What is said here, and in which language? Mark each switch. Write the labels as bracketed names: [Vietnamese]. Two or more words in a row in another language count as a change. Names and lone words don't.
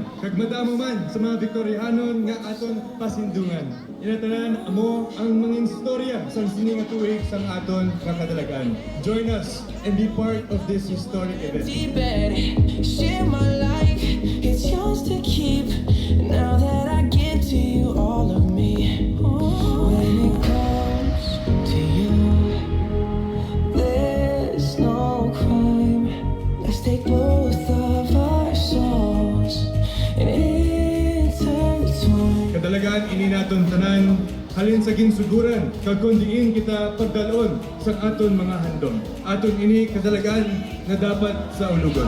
[Hiligaynon] Kag madamo man sa mga Victorianon nga aton pasindungan. Inatanan amo ang mga istorya sa sining nga tuig sang aton nga kadalagan. [English] Join us and be part of this historic event. Share my life, it's yours to keep. Now that I give to you all of me. When it comes to you, there's no crime. Let's take both of our souls and intertwine. [Hiligaynon] Kadalagan ini naton tanan halin sa ginsuguran kag kun diin kita pagdalon sa aton mga handom. Aton ini kadalagan na dapat sa ulugon.